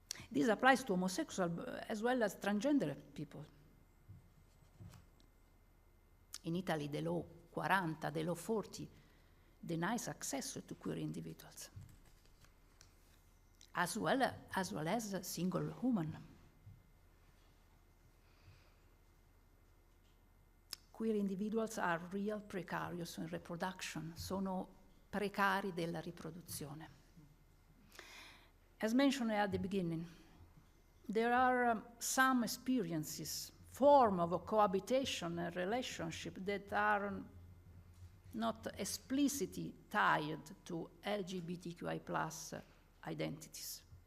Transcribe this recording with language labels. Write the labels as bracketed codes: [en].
[en] This applies to homosexual as well as transgender people. In Italy, the law 40, the law 40 denies access to queer individuals, as well as a single woman. Queer individuals are real precarious in reproduction, [it] sono precari della riproduzione. [en] As mentioned at the beginning, there are some experiences, form of cohabitation and relationship that are not explicitly tied to LGBTQI+ identities.